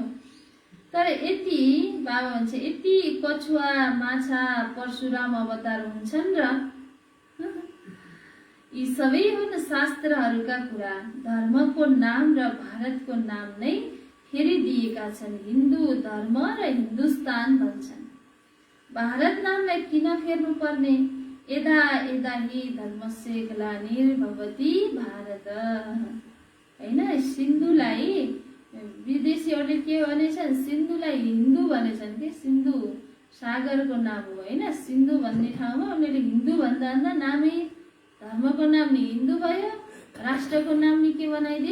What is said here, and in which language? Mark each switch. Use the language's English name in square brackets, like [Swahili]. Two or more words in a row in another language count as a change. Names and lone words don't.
[Nepali] तर यति बाबा भन्छ, यति कछुवा माछा परशुराम अवतार हुन्छन् र यी सबै हुन् शास्त्रहरूका कुरा। धर्मको नाम र भारतको नाम नै फेरि दिएका छन्। हिन्दू धर्म र हिन्दुस्तान भन्छन्। भारत नामलाई किन फेर्नु पर्ने? [Sanskrit] यदा यदा हि धर्मस्य ग्लानिर्भवति भारत, [Nepali] हैन? सिन्धुलाई विदेशीहरूले के भनेछन्? सिन्धुलाई हिन्दू भनेछन् कि सिन्धु सागरको नाम हो, हैन? सिन्धु भन्ने ठाउँमा उनीहरूले हिन्दू भन्दा नामै धर्मको नाम नि हिन्दू भयो, राष्ट्रको नाम नि के बनाइदिए?